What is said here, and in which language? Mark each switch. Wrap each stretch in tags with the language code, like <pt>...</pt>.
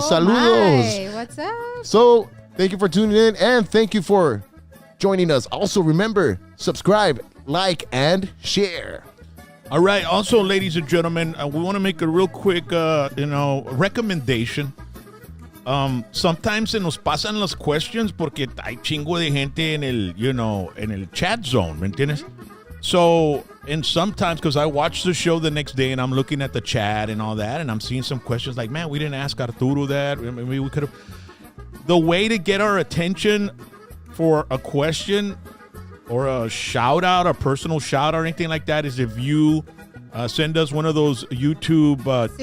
<es>Saludos.</es> <en>my. What's up? So, thank you for tuning in and thank you for joining us. Also, remember, subscribe, like, and share. All right. Also, ladies and gentlemen, we want to make a real quick, recommendation.</en> <es>Sometimes se nos pasan las questions porque hay chingo de gente en el chat zone, ¿me entiendes?</es> <en>So, and sometimes, because I watch the show the next day and I'm looking at the chat and all that, and I'm seeing some questions like, man, we didn't ask Arturo that. Maybe we could have. The way to get our attention for a question or a shout out, a personal shout out, or anything like that is if you send us one of those YouTube</en>